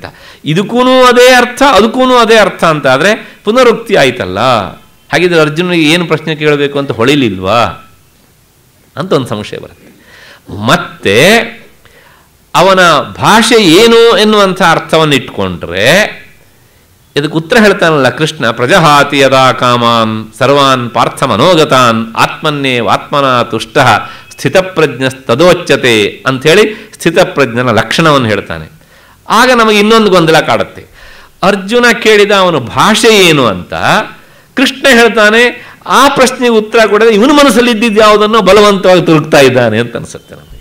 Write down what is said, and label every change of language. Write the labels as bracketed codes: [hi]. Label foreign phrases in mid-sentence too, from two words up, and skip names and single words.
[kn] ಇದಕ್ಕೂ ಅದೇ ಅರ್ಥ, ಅದಕ್ಕೂ ಅದೇ ಅರ್ಥ ಅಂತ ಆದರೆ ಪುನರುಕ್ತಿ ಆಯ್ತಲ್ಲ. ಹಾಗಿದ್ರೆ ಅರ್ಜುನಿಗೆ ಏನು ಪ್ರಶ್ನೆ ಕೇಳಬೇಕು ಅಂತ ಹೊಳಿಲಿಲ್ವಾ ಅಂತ ಒಂದು ಸಂಶಯ ಬರುತ್ತೆ. ಮತ್ತೆ ಅವನ ಭಾಷೆ ಏನು ಎನ್ನುವಂಥ ಅರ್ಥವನ್ನು ಇಟ್ಕೊಂಡ್ರೆ ಇದಕ್ಕೆ ಉತ್ತರ ಹೇಳ್ತಾನಲ್ಲ ಕೃಷ್ಣ, [sa] ಪ್ರಜಹಾತಿ ಯದಾ ಕಾಮಾನ್ ಸರ್ವಾನ್ ಪಾರ್ಥ ಮನೋಗತಾನ್ ಆತ್ಮನ್ನೇವಾತ್ಮನ ತುಷ್ಟ ಸ್ಥಿತಪ್ರಜ್ಞಸ್ತದೋಚ್ಯತೆ [kn] ಅಂಥೇಳಿ ಸ್ಥಿತಪ್ರಜ್ಞನ ಲಕ್ಷಣವನ್ನು ಹೇಳ್ತಾನೆ. ಆಗ ನಮಗೆ ಇನ್ನೊಂದು ಗೊಂದಲ ಕಾಡುತ್ತೆ. ಅರ್ಜುನ ಕೇಳಿದ ಅವನ ಭಾಷೆ ಏನು ಅಂತ ಕೃಷ್ಣ ಹೇಳ್ತಾನೆ, ಆ ಪ್ರಶ್ನೆಗೆ ಉತ್ತರ ಕೊಡದೆ ಇವನ ಮನಸ್ಸಲ್ಲಿ ಇದ್ದಿದ್ದು ಯಾವುದನ್ನು ಬಲವಂತವಾಗಿ ತುರುಕ್ತಾ ಇದ್ದಾನೆ ಅಂತ ಅನಿಸುತ್ತೆ ನಮಗೆ.